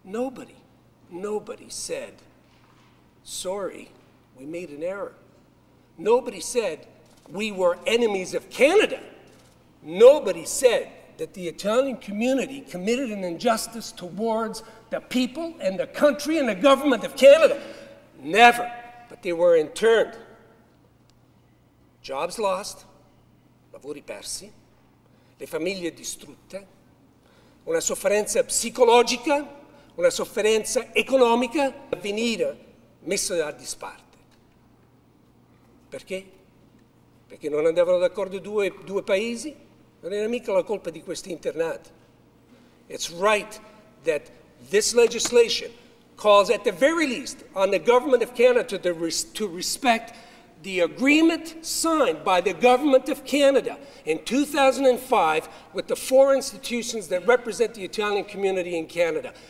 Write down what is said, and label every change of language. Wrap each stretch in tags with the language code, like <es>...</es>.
<en>Nobody said, sorry, we made an error. Nobody said we were enemies of Canada. Nobody said that the Italian community committed an injustice towards the people and the country and the government of Canada. Never. But they were interned. Jobs lost,</en> <it>lavori persi, le famiglie distrutte, una sofferenza psicologica, una sofferenza economica, venire messa a disparte. Perché? Perché non andavano d'accordo due paesi? Non era mica la colpa di questi internati.</it> <en>It's right that this legislation calls, at the very least, on the government of Canada to respect the agreement signed by the government of Canada in 2005 with the 4 institutions that represent the Italian community in Canada.</en>